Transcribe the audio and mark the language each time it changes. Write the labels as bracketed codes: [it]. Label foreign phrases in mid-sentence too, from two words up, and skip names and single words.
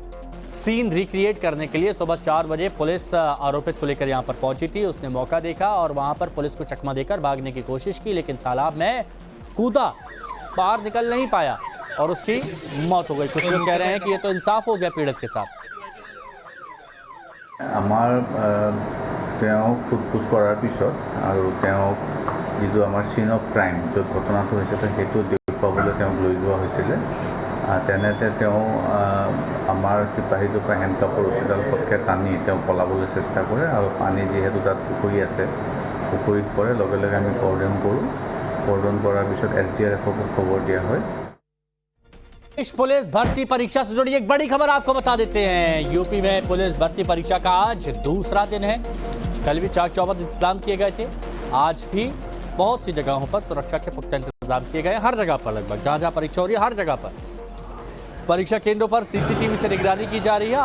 [hi] सीन रिक्रिएट करने के लिए सुबह 4 बजे पुलिस आरोपित को लेकर यहां पर पहुंची थी। उसने मौका देखा और वहां पर पुलिस को चकमा देकर भागने की कोशिश की, लेकिन तालाब में कूदा, बाहर निकल नहीं पाया और उसकी मौत हो गई। कुछ लोग कह रहे हैं कि ये तो इंसाफ हो गया पीड़ित के साथ। [as] আমাৰ তেওঁক সোধপোছ কৰাৰ পিছত আৰু তেওঁক যিটো আমাৰ [en] scene of crime [as] য'ত ঘটনাটো হৈছিলে সেইটো দেখুৱাবলৈ তেওঁক লৈ যোৱা হৈছিলে। তেনেতে তেওঁ আমাৰ চিপাহীটোৰ পৰা হেণ্ডকাপৰ ৰছীডাল পটকৈ টানি তেওঁ পলাবলৈ চেষ্টা কৰে আৰু পানী যিহেতু তাত পুখুৰী আছে, পুখুৰীত পৰে। লগে লগে আমি কৰ্ডন কৰোঁ। কৰ্ডন কৰাৰ পিছত SDRFক খবৰ দিয়া হয়। [hi] पुलिस भर्ती परीक्षा से जुड़ी एक बड़ी खबर आपको बता देते हैं। यूपी में पुलिस भर्ती परीक्षा का आज दूसरा दिन है। कल भी चाक चौबंद इंतजाम किए गए थे, आज भी बहुत सी जगहों पर सुरक्षा के पुख्ता इंतजाम किए गए। हर जगह पर लगभग जहां जहां परीक्षा हो रही है हर जगह पर परीक्षा केंद्रों पर CCTV से निगरानी की जा रही है।